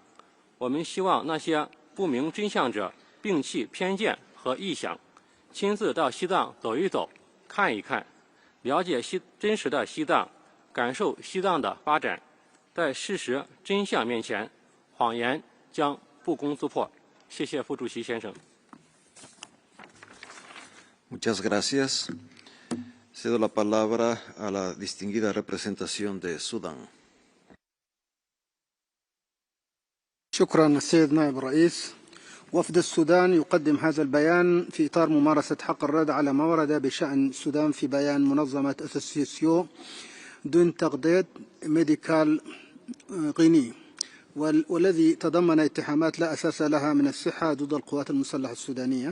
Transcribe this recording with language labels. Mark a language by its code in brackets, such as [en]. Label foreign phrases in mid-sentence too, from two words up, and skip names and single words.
[zh] 我们希望那些不明真相者摒弃偏见和臆想，亲自到西藏走一走、看一看，了解真实的西藏，感受西藏的发展。在事实真相面前，谎言将不攻自破。谢谢副主席先生。 [es] Muchas gracias. Cedo la palabra a la distinguida representación de Sudán. [ar] شكرا السيد نائب الرئيس. وفد السودان يقدم هذا البيان في إطار ممارسة حق الرد على ما ورد بشأن السودان في بيان منظمة أسوسيسيو دون تقديد ميديكال غيني، والذي تضمن اتهامات لا أساس لها من الصحة ضد القوات المسلحة السودانية.